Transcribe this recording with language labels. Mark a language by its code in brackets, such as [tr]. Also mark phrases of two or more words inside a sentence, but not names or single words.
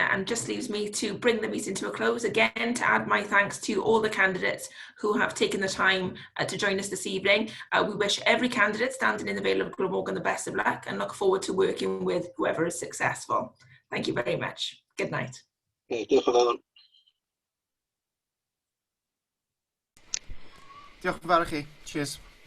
[en] And just leaves me to bring the meeting to a close again, to add my thanks to all the candidates who have taken the time to join us this evening. We wish every candidate standing in the Vale of Glamorgan the best of luck, and look forward to working with whoever is successful. Thank you very much. Good night. [cy] Diolch yn fawr. Diolch yn fawr i chi. Cheers.